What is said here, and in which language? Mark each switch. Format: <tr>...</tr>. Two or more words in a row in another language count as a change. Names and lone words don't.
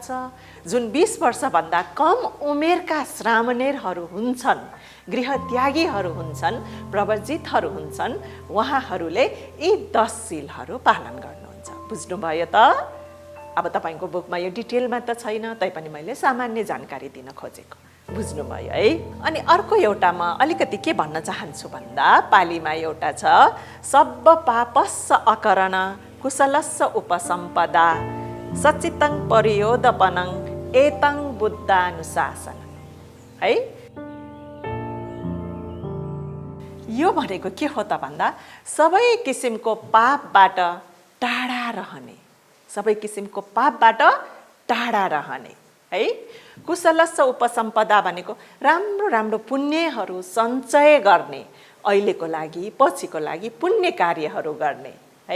<ne>जुन 20 वर्षभन्दा कम उमेरका श्रामणेरहरू हुन्छन्, गृहत्यागीहरू हुन्छन्, प्रव्रजितहरू हुन्छन्, उहाँहरूले यी 10 शीलहरू पालन गर्नुहुन्छ। बुझ्नुभयो त? अब तपाईँको बुकमा यो डिटेलमा त छैन, तैपनि मैले सामान्य जानकारी दिन खोजेको, बुझ्नुभयो है। अनि अर्को एउटा म अलिकति के भन्न चाहन्छु भन्दा पालीमा एउटा छ,</ne> <pi>सब्ब पापस्स अकरण कुशलस्स उपसम्पदा सचितं परियोदपनं एतं बुद्धानुशासन है।</pi> <ne>यो भनेको के हो त भन्दा सबै किसिमको पापबाट टाढा रहने, सबै किसिमको पापबाट टाढा रहने है।</ne> <pi>कुशलस्स उपसम्पदा</pi> <ne>भनेको राम्रो राम्रो पुण्यहरू सञ्चय गर्ने, अहिलेको लागि पछिको लागि पुण्य कार्यहरू गर्ने है।</ne>